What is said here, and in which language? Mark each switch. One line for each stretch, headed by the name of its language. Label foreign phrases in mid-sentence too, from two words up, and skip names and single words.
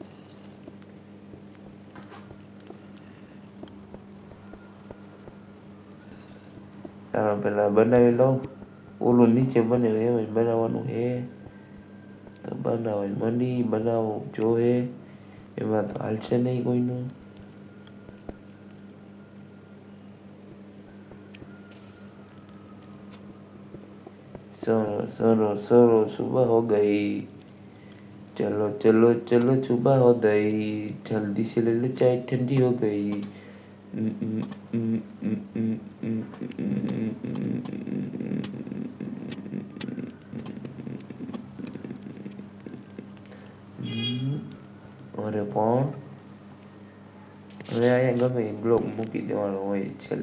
Gujarati: ચાલો પેલા બનાવી લઉં. ઓલું નીચે બને એમ જ બનાવવાનું હે તો બનાવવા મંડી બનાવવું જોએ. એમાં તો હાલશે નહીં કોઈનું.
Hindi: सरो सुबह हो गई. चलो चलो चलो सुबह हो गई. जल्दी से ले लो चाय ठंडी हो गई.
Gujarati: અરે પણ હવે અહીંયા ગમે બ્લોક મૂકી દેવાનો હોય છેલ્લે.